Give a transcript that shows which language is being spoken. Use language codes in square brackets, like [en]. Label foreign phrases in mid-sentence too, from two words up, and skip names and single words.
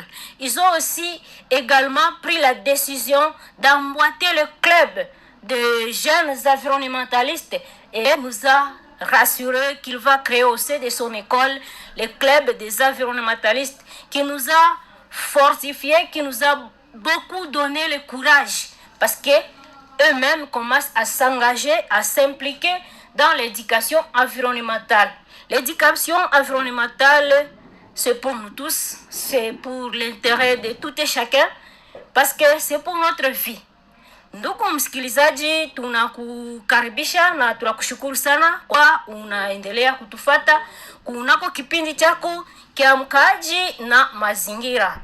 [fr] Ils ont aussi également pris la décision d'emboîter le club de jeunes environnementalistes et nous a rassuré qu'il va créer au sein de son école le club des environnementalistes qui nous a fortifiés, qui nous a beaucoup donné le courage parce que eux-mêmes commencent à s'engager, à s'impliquer dans l'éducation environnementale. L'éducation environnementale, c'est pour nous tous, c'est pour l'intérêt de tout et chacun, parce que c'est pour notre vie. [sw] Ndugu msikilizaji, tunakukaribisha na tunakushukuru sana kwa unaendelea kutufata kunako kipindi chako Kiamkaji na Mazingira.